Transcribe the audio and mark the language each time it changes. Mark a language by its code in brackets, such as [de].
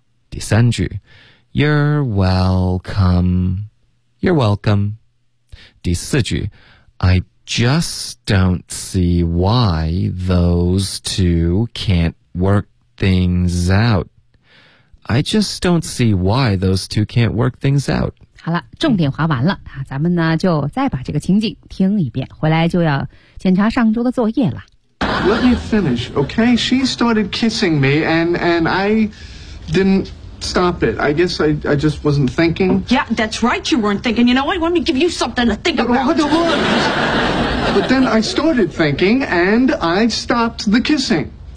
[zh] 第三句 [en] You're welcome You're welcome [zh] 第四句 [en] I just don't see why those two can't work things out I just don't see why those two can't work things out [zh] 好了重点划完了咱们呢就再把这个情景听一遍回来就要检查上周的作业了 [en] Let me finish, okay? She started kissing me, and I didn't stop it. I guess I just wasn't thinking. Yeah, that's right, you weren't thinking. You know what? Let me give you something to think about. But then I started thinking, and I stopped the kissing.